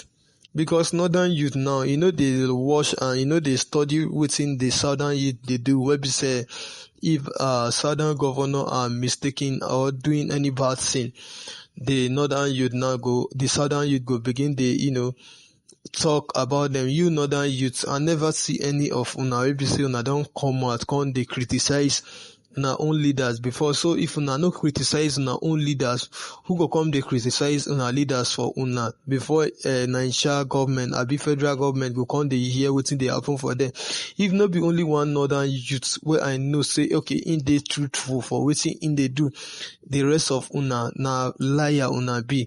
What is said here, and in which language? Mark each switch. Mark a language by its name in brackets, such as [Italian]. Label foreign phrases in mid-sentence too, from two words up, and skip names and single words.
[Nigerian Pidgin] Because northern youth now, they watch and they study within the southern youth they do. Where we say if southern governor are mistaken or doing any bad thing, the southern youth go begin the talk about them. You northern youths, I never see any of una wey be say una don come out come dey criticize una own leaders before. So if una no criticize una own leaders, who go come dey criticize una leaders for una before Nigeria government abi federal government go come dey hear wetin dey happen for them? If no be only one northern youth where I know say okay in dey truthful for wetin in dey do, the rest of una na liar una be.